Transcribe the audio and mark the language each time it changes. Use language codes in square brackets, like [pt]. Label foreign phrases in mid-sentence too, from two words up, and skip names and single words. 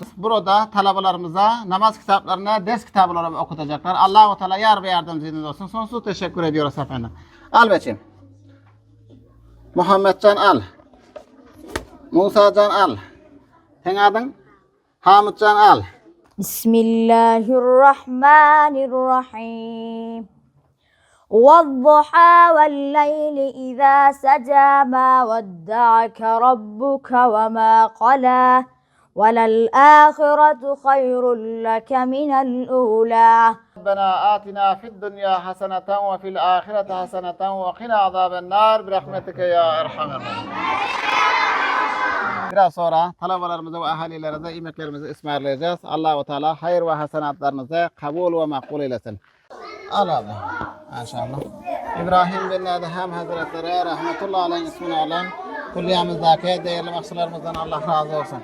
[tr] Burada talabalarımıza namaz kitaplarına ders kitabı olarak okutacaklar. [ar] الله تعالى [tr] yar ve yardımcınız olsun. Sonsuz teşekkür ediyoruz efendim. Al bakayım. Muhammedcan al. Musacan al. Sen adın? Hamidcan al. [ar] بسم الله الرحمن الرحيم. وَالضُّحَى وَاللَّيْلِ إِذَا سَجَى مَا وَدَّعَكَ رَبُّكَ وَمَا قَلَى وَلَلْآخِرَةُ خَيْرٌ لَكَ مِنَ الْأُولَى ربنا آتنا في الدنيا حسنة وفي الآخرة حسنة وقنا عذاب النار برحمتك يا أرحم الراحمين. [tr] Biraz sonra talabalarımıza ve ahalilerimize yemeklerimizi ısmarlayacağız. [ar] الله تعالى [tr] hayır ve hasenatlarınızı kabul ve makbul eylesin. Allah. Maşallah. İbrahim bin Edhem Hazretleri [ar] رحمة الله عليه [tr] ismini alan kulliyamızdaki değerli mahsullarımızdan Allah razı olsun.